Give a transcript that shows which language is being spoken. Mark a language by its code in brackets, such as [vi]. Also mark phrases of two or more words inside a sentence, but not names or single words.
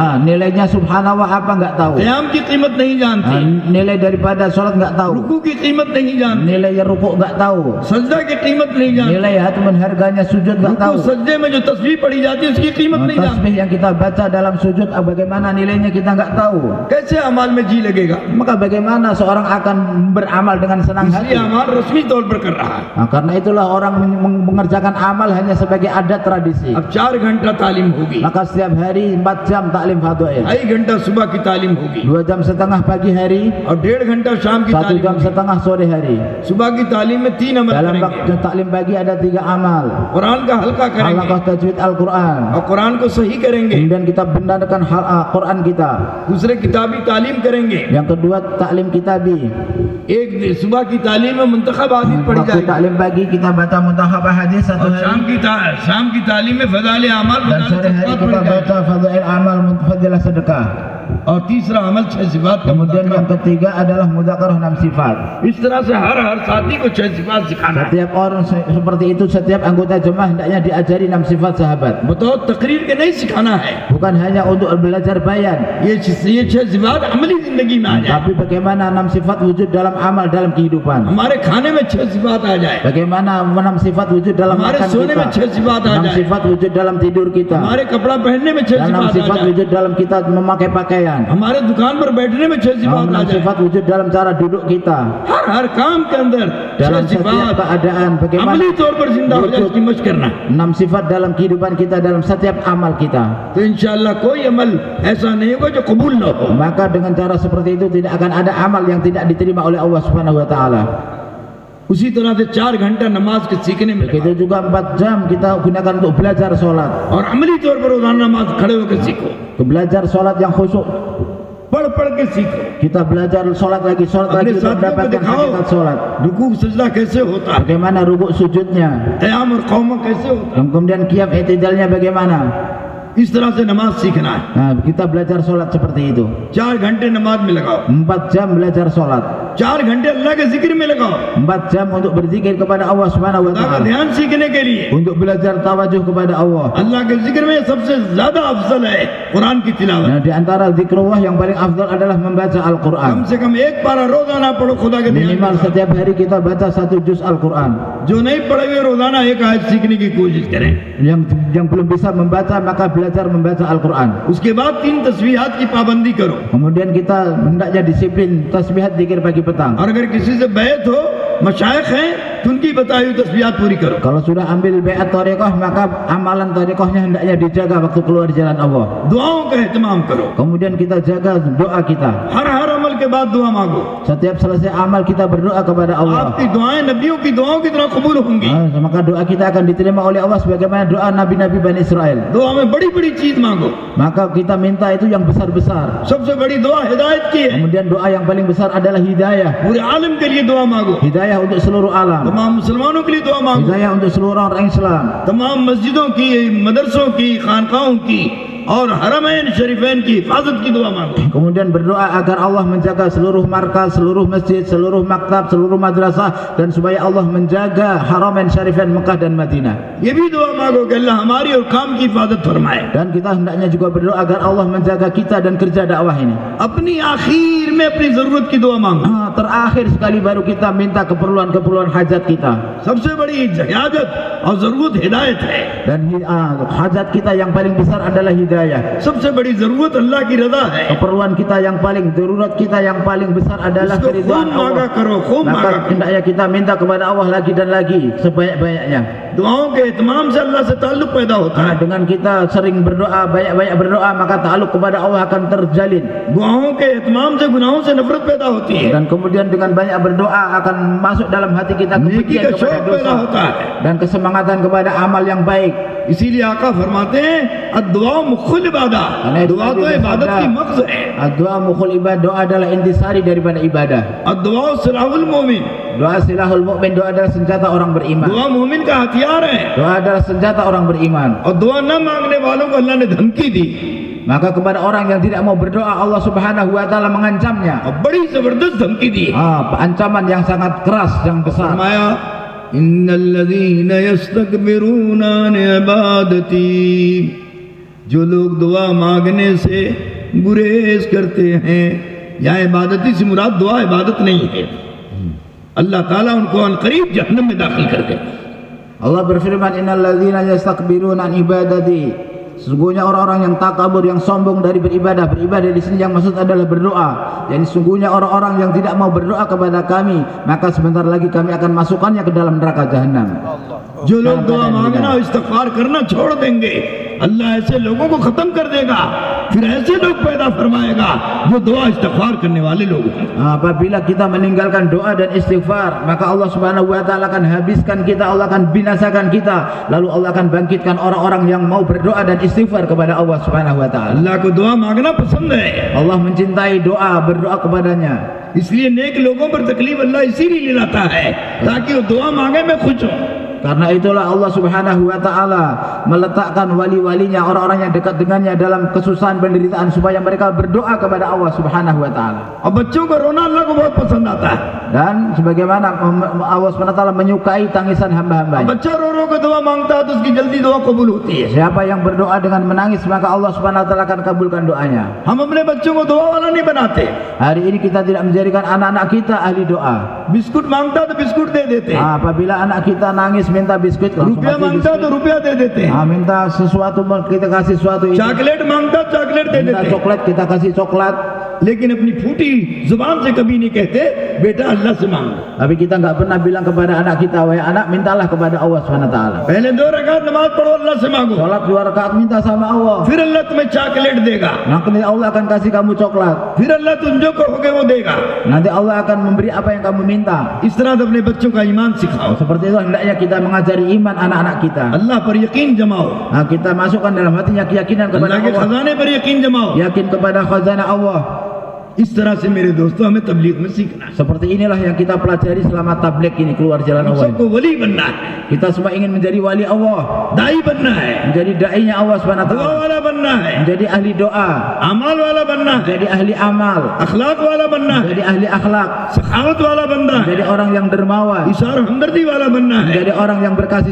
[id] Nilainya subhanallah apa nggak tahu. [hi] क़याम की कीमत नहीं जानते, [id] Nilai daripada sholat nggak tahu. [hi] रुकू की कीमत नहीं जानते, [id] Nilai rukuk nggak tahu. [hi] सजदा की कीमत नहीं जानते, [id] Nilai hatman harganya sujud nggak [hi] रुकू [id] tahu. [hi] सजदे में जो तस्बीह पढ़ी जाती है उसकी कीमत नहीं जानते। [id] Tasbih yang kita baca dalam sujud bagaimana nilainya kita nggak tahu. [hi] कैसे अमाल में जी लगेगा? [id] Maka bagaimana seorang akan beramal dengan senang hati? [hi] इसलिए अमाल रस्मी तौर पर कर रहा है। [id] Karena itulah orang mengerjakan amal hanya sebagai adat tradisi. [hi] अब 4 घंटा तालीम होगी, [id] Maka setiap hari 4 jam taklim fadhail. [hi] 2.5 घंटा सुबह की तालीम होगी [id] 2 jam setengah pagi hari, [hi] और 1.5 घंटा शाम की 1 तालीम [id] jam [hi] होगी। [id] setengah sore hari. [hi] सुबह की तालीम में 3 अमल [id] Dalam [hi] करेंगे, [id] waktu taklim pagi ada 3 amal. [hi] कुरान का हल्का करेंगे [id] Halaqah tajwid Al-Quran. [hi] और कुरान को सही करेंगे, [id] Kemudian kita benarkan Quran kita. [hi] दूसरे किताबी तालीम करेंगे। [id] Yang kedua taklim kitabi. [hi] एक सुबह की तालीम में मुंतखब hadis पढ़ी [id] Waktu [hi] जाएगी [id] taklim pagi kita baca muntakhab hadis satu [hi] और [id] hari. [hi] शाम की तालीम में फजाइल अमाल [id] Dan sore hari kita baca fadail amal fadilah sedekah. [hi] और तीसरा अमल 6 सिफात का [id] Kemudian yang [hi] मुज़ाकरा। [id] ketiga adalah mudzakarah 6 sifat. [hi] इस तरह से हर साथी को 6 सिफात सिखाना है। [id] Setiap orang seperti itu, setiap anggota jemaah hendaknya diajari 6 sifat sahabat. [hi] बताओ तकरीर के नहीं सिखाना है, [id] Bukan hanya untuk belajar bayan, [hi] ये 6 सिफात अमली जिंदगी में आ जाए। [id] tapi bagaimana 6 sifat wujud dalam amal dalam kehidupan. [hi] हमारे खाने में 6 सिफात आ जाए, [id] Bagaimana 6 sifat wujud dalam [hi] हमारे [id] makan [hi] सोने में 6 [id] kita. [hi] सिफात आ [id] 6 [hi] जाए, [id] sifat wujud dalam tidur kita. [hi] हमारे कपड़ा पहनने में 6 [id] Dan 6 [hi] सिफात आ [id] sifat [hi] जाए, [id] wujud dalam kita memakai pakaian. [hi] हमारे दुकान पर बैठने में 6 सिफात आ [id] 6 [hi] जाए। [id] sifat wujud dalam cara duduk kita. [hi] हर काम के अंदर 6 [id] Dalam setiap [hi] सिफात [id] keadaan bagaimana [hi] अमली तौर पर जिंदा हो जाए, उसकी मशक करना। [id] 6 sifat dalam kehidupan kita, dalam setiap amal kita. [hi] तो इंशाअल्लाह कोई अमल ऐसा नहीं होगा जो कबूल ना हो। [id] Maka dengan cara seperti itu tidak akan ada amal yang tidak diterima oleh [ar] الله سبحانه وتعالى. [hi] उसी तरह से 4 घंटा नमाज के सीखने में लगा [id] Begitu juga 4 jam kita gunakan untuk belajar sholat. [hi] और अमली तौर पर रोजाना नमाज खड़े होकर सीखो, [id] Belajar sholat yang khusyuk. [hi] पढ़ के सीखो, [id] Kita belajar sholat lagi [hi] अपने [id] untuk [hi] साथियों को [id] mendapatkan [hi] दिखाओ [id] hakikat sholat. [hi] रुकू सजदा कैसे होता है, [id] Bagaimana rukuk sujudnya, [hi] क़याम और क़ौमा कैसे होता [id] dan kemudian qiyam i'tidalnya bagaimana. [hi] है। इस तरह से नमाज सीखना है। [id] Nah, kita belajar sholat seperti itu. [hi] 4 घंटे नमाज में लगाओ, [id] 4 jam belajar sholat. [hi] 4 घंटे अल्लाह के जिक्र में लगाओ, [id] 4 jam untuk berzikir kepada [ar] الله سبحانه و [hi] अल्लाह का [id] taala. [hi] ध्यान सीखने के लिए [id] Untuk belajar tawajuh kepada Allah. [hi] अल्लाह के जिक्र में सबसे ज्यादा अफजल है कुरान की तिलावत। [id] Nah, di antara zikrullah yang paling afdal adalah membaca Al-Quran. [hi] कम से कम 1 पारा रोजाना पढ़ो, खुदा के ध्यान [id] Minimal [hi] के साथ। [id] setiap hari kita baca 1 juz Al-Quran. [hi] जो नहीं पढ़े हुए रोजाना 1 आयत सीखने की कोशिश करें। [id] Yang belum bisa membaca maka belajar membaca Al-Quran. [hi] उसके बाद 3 तस्बीहात की पाबंदी करो, [id] Kemudian kita hendaknya disiplin tasbihat zikir pagi petang. [hi] और अगर किसी से बैत हो, मशाइख हैं, तो उनकी बताई हुई तस्बीहात पूरी करो। [id] Kalau sudah ambil baiat thariqah maka amalan thariqahnya hendaknya dijaga waktu keluar jalan Allah. [hi] दुआओं का एहतमाम करो, [id] Kemudian kita jaga doa kita. [hi] हर अमल के बाद दुआ मांगो। [id] Setiap selesai amal kita berdoa kepada Allah. [hi] आपकी दुआएं नबियों की दुआओं की तरह कबूल होंगी। [id] Maka doa kita akan diterima oleh Allah sebagaimana doa nabi-nabi Bani Israel. [hi] दुआ में बड़ी बड़ी चीज मांगो। [id] Maka kita minta itu yang besar-besar. [hi] सबसे बड़ी दुआ हिदायत की है, [id] Kemudian doa yang paling besar adalah hidayah. [hi] पूरे आलम के लिए दुआ मांगो, [id] Hidayah untuk seluruh alam. [hi] तमाम मुसलमानों के लिए दुआ मांगो, [id] Hidayah untuk seluruh orang Islam. [hi] तमाम मस्जिदों की, मदरसों की, खानकाहों की और हरमैन शरीफैन की हिफाजत की दुआ मांगो। [id] Kemudian berdoa agar Allah menjaga seluruh markas, seluruh masjid, seluruh maktab, seluruh madrasah, dan supaya Allah menjaga Haramain Syarifain Mekah dan Madinah. [hi] ये भी दुआ मांगो कि अल्लाह हमारी और काम की हिफाजत फरमाए। [id] Dan kita hendaknya juga berdoa agar Allah menjaga kita dan kerja dakwah ini. [hi] अपनी आखिर में अपनी जरूरत की दुआ मांगो। [id] Terakhir sekali baru kita minta keperluan-keperluan hajat kita. [hi] सबसे बड़ी हाजत और जरूरत हिदायत है। [id] Dan hajat kita yang paling besar adalah hidayah. [hi] सबसे बड़ी जरूरत अल्लाह की रजा है। [id] Keperluan kita yang paling, darurat kita yang paling besar adalah [hi] इसको खूब [id] keridhaan [hi] मांगा [id] Allah. [hi] करो, खूब मांगा [id] Maka [hi] करो। [id] hendaknya kita minta kepada Allah lagi dan lagi sebanyak-banyaknya. [hi] दुआओं के इत्माम से अल्लाह से ताल्लुक पैदा होता है। [id] Dengan kita sering berdoa, banyak-banyak berdoa, maka ta'aluk kepada Allah akan terjalin. [hi] दुआओं के इत्माम से गुनाहों से नफरत पैदा होती है। [id] Dan kemudian dengan banyak berdoa akan masuk dalam hati kita [hi] नेकी [id] kebencian [hi] का [id] kepada [hi] शौक पैदा [id] dosa [hi] होता है। [id] dan kesemangatan kepada amal yang baik. [hi] इसीलिए आका फरमाते हैं [ar] الدعاء مخ العبادة, [hi] दुआ तो इबादत की मग़ज़ है। [id] Doa [ar] مخ العبادة, [id] doa adalah intisari daripada ibadah. [ar] الدعاء سلاح المؤمن, [id] Doa [ar] سلاح المؤمن, [id] doa adalah senjata orang beriman. [hi] दुआ मोमिन का हथियार है। [id] Doa adalah senjata orang beriman. [hi] और दुआ न मांगने वालों को अल्लाह ने धमकी दी, [id] Maka kepada orang yang tidak mau berdoa, [ar] الله سبحانه وتعالى [id] mengancamnya. [hi] और बड़ी जबरदस्त धमकी दी। [id] Ancaman yang sangat keras, yang besar. [hi] फरमाया [ar] إن الذين يستكبرون عن عبادتي, [hi] जो लोग दुआ मांगने से गुरेज करते हैं, यहाँ इबादती से मुराद दुआ इबादत नहीं है, अल्लाह ताला उनको अनकरीब जहन्नम में दाखिल कर देगा। [id] Allah berfirman, [ar] إن الذين يستكبرون عن عبادتي, [id] sesungguhnya orang-orang yang takabur, yang sombong dari beribadah. Beribadah di sini yang maksud adalah berdoa. Jadi sesungguhnya orang-orang yang tidak mau berdoa kepada kami, maka sebentar lagi kami akan masukkannya ke dalam neraka jahanam. [hi] जो लोग दुआ मांगना इस्तिग़फ़ार करना छोड़ देंगे, अल्लाह ऐसे लोगों को खत्म कर देगा, फिर ऐसे लोग पैदा फरमाएगा जो दुआ इस्तिग़फ़ार करने वाले लोग हैं। [id] Apabila kita meninggalkan doa dan istighfar, maka [ar] الله سبحانه وتعالى [id] akan habiskan kita, Allah akan binasakan kita, lalu Allah akan bangkitkan orang-orang yang mau berdoa dan istighfar kepada [ar] الله سبحانه وتعالى. [hi] अल्लाह को दुआ मांगना पसंद है, [id] Allah mencintai doa, berdoa kepadanya. [hi] इसलिए नेक लोगों पर तकलीफ अल्लाह इसीलिए लाता है ताकि वो दुआ मांगे मैं खुश हूँ। [id] Karena itulah [ar] الله سبحانه وتعالى [id] meletakkan wali-walinya, orang-orang yang dekat dengannya dalam kesusahan penderitaan supaya mereka berdoa kepada [ar] الله سبحانه وتعالى. [hi] अब बच्चों का रोना अल्लाह को बहुत पसंद आता है। [id] Dan sebagaimana [ar] الله سبحانه وتعالى [id] menyukai tangisan [hi] अब [id] hamba-hambanya. [hi] बच्चा रो रो के दुआ मांगता है तो उसकी जल्दी दुआ कबूल होती है। [id] Siapa yang berdoa dengan menangis, maka [ar] الله سبحانه وتعالى [id] akan kabulkan doanya. [hi] हम अपने बच्चों को दुआ वाला नहीं बनाते, [id] Hari ini kita tidak menjadikan anak-anak kita ahli doa. [hi] बिस्कुट मांगता तो बिस्कुट दे देते हैं, [id] Apabila anak kita nangis minta biskuit, langsung [hi] रुपया [id] kasih [hi] मांगता [id] biskuit. [hi] तो रुपया दे देते हैं, [id] Minta sesuatu kita kasih sesuatu itu. [hi] चॉकलेट मांगता चॉकलेट दे [id] Minta [hi] देते हैं, [id] coklat kita kasih coklat. [hi] लेकिन अपनी फूटी जुबान से कभी नहीं कहते बेटा अल्लाह से मांगो। [id] Tapi kita nggak pernah bilang kepada anak kita, wahai anak, mintalah kepada [ar] الله سبحانه وتعالى. [hi] पहले 2 रकात नमाज पढ़ो अल्लाह से मांगो, [id] Salat 2 rakaat minta sama Allah. [hi] फिर अल्लाह तुम्हें चॉकलेट देगा, [id] Nanti Allah akan kasih kamu coklat. [hi] फिर अल्लाह तुम जो कहोगे वो देगा। [id] Nanti Allah akan memberi apa yang kamu minta. [hi] इस तरह तो अपने बच्चों का ईमान सिखाओ, [id] Seperti itu hendaknya kita mengajari iman anak-anak kita. [hi] अल्लाह पर यकीन जमाओ, [id] Kita masukkan dalam hatinya keyakinan kepada [hi] अल्लाह के [id] Allah. [hi] खजाने पर यकीन जमाओ। [id] Yakin kepada khazanah Allah. [hi] इस तरह से मेरे दोस्तों हमें तबलीग में सीखना है। [id] Seperti inilah yang kita pelajari selama tabligh ini, keluar jalan [hi] हम [id] Allah. [hi] सबको वली बनना है, [id] Kita semua ingin menjadi wali Allah, [hi] दाई बनना है, [id] menjadi dai-nya Allah [ar] سبحانه و [hi] दुआ [id] taala, [hi] वाला बनना है, [id] menjadi ahli doa, [hi] अमाल वाला बनना है, [id] menjadi ahli amal, [hi] अखलाक वाला बनना है, [id] menjadi ahli akhlak, [hi] सखावत वाला बनना है, [id] menjadi orang yang dermawan, [hi] इशार हमदर्दी वाला बनना है, [id] menjadi orang yang berkasih